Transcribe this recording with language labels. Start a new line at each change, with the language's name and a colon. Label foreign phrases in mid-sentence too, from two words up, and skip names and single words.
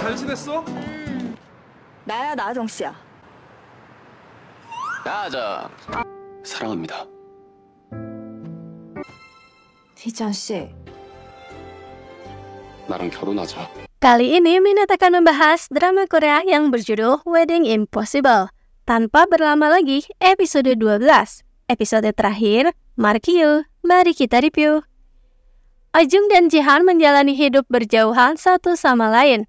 Korean: 잘 지냈어? 나야 나아정 씨야. 나아정 사랑합니다. 희정 씨. 나랑 결혼하자.
Indonesian: Kali ini Minat akan membahas drama Korea yang berjudul Wedding Impossible. Tanpa berlama lagi, episode 12. Episode terakhir, Markyu, mari kita review. Ajung dan Jihan menjalani hidup berjauhan satu sama lain.